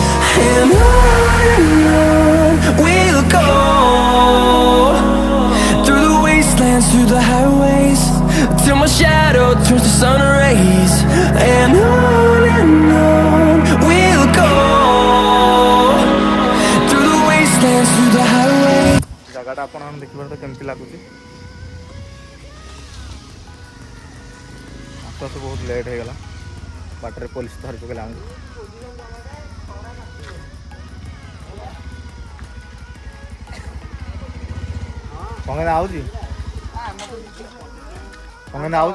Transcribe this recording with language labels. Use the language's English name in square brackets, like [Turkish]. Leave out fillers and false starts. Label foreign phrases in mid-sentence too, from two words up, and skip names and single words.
[English] And on we'll go. wastelands through the highways, till my shadow turns to sun rays. And on we'll go, through the wastelands through the highways. [Odia] ଜାଗାଟା ଆପଣ ଦେଖିବାରେ ତ କେମିତି ଲାଗୁଛି। ଆସ୍ତେ ଆସ୍ତେ ବହୁତ ଲେଟ୍ ହେଇଗଲା, ବାଟରେ ପୋଲିସ ଧରି ପକେଇଲା ଆମକୁ। କଙ୍ଗେନା ଆଉଛି କଙ୍ଗେନା ଆଉଛି